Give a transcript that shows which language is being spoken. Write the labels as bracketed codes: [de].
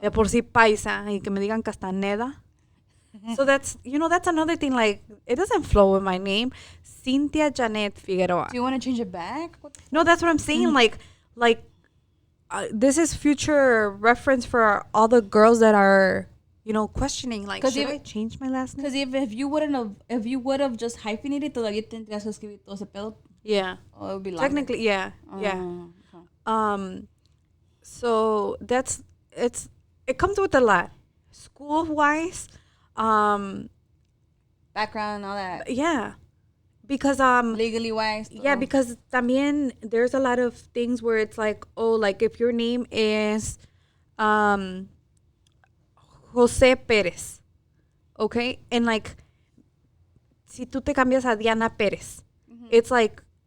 [es] De por sí paisa. Y que me digan Castaneda. [en] So that's another thing. Like, it doesn't flow with my name. Cyntia Janet Figueroa. Do you want to change it back? No, that's what I'm saying. Like, this is future reference for all the girls that are, questioning. Like, should I change my last name? Because if you would have just hyphenated, [es] todavía tendrías que escribir todo ese pedo. [en] Yeah. Oh, it would be longer. Technically, yeah, yeah. Okay. So it comes with a lot, school wise, Background and all that. yeah, because Legally wise. yeah, because [es] también [en] there's a lot of things where it's like, oh, like if your name is Jose Perez, okay, and like [es] si tú te cambias a [en] Diana Perez, it's like,